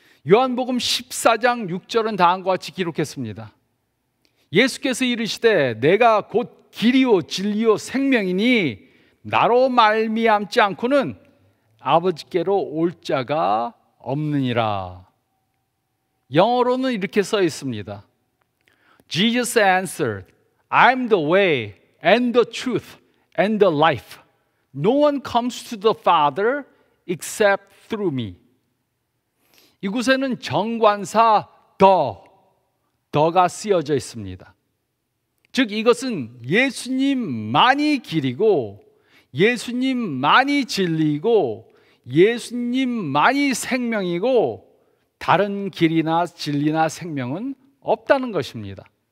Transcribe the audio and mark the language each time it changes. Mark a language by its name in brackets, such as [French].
[Korean] 요한복음 14장 6절은 다음과 같이 기록했습니다. 예수께서 이르시되 내가 곧 길이요 진리요 생명이니 나로 말미암지 않고는 아버지께로 올 자가 없느니라. 영어로는 이렇게 써 있습니다. [English] Jesus answered, I'm the way and the truth and the life. No one comes to the Father except through me. [Korean] 이곳에는 정관사 더가 쓰여져 있습니다. 즉 이것은 예수님만이 길이고 예수님만이 진리이고 예수님만이 생명이고 다른 길이나 진리나 생명은 없다는 것입니다.